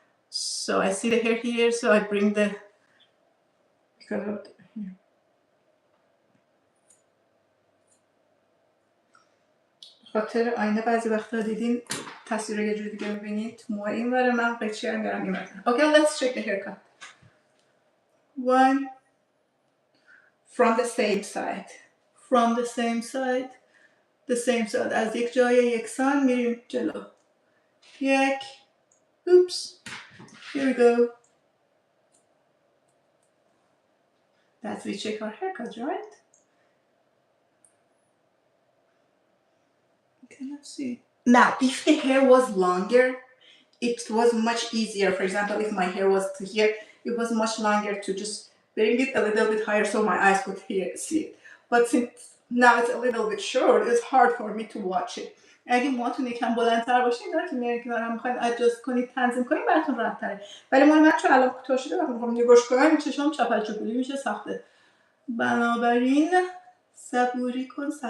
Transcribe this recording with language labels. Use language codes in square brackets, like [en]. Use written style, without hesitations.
[en] So I see the hair here, so I bring the here. [fa] خاطر آینه بعضی وقتا دیدین تصویر رو یه جور دیگه میبینید. موهای این وره من قیچی هم میارم این وره. [en] Okay, let's check the haircut. One from the same side. From the same side. The same side. [fa] از یک جای یکسان میریم جلو. [en] یک. Oops. Here we go. That's we check our haircut, right? You cannot see. Now, if the hair was longer, it was much easier. For example, if my hair was to here, it was much longer to just bring it a little bit higher so my eyes could see it. But since now it's a little bit short, it's hard for me to watch it. [fa] اگه موهاتون یکم بلندتر باشه اینا که میارین کنار هم میخواین ادجاست کنید تنظیم کنید براتون راحت‌تره. ولی من چون الان کوتاه شده وقتی میخوام نگاش کنم چشام چپل چپولی میشه سخته. بنابراین صبوری کن.